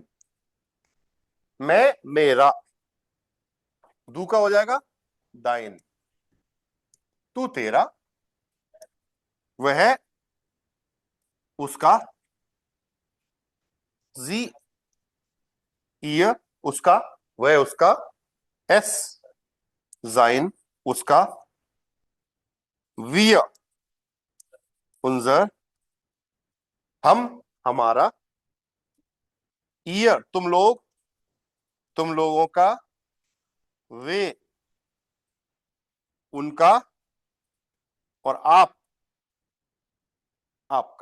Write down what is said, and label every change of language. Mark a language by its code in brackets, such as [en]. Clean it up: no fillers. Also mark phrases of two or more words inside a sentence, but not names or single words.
[hi] मैं मेरा, दू का हो जाएगा दाइन, तू तेरा, वह उसका, [de] sie ihr [hi] उसका, वह उसका, [de] es sein [hi] उसका, [de] wir unser [hi] हम हमारा, ihr तुम लोग, तुम लोगों का, वे उनका, और आप आपका।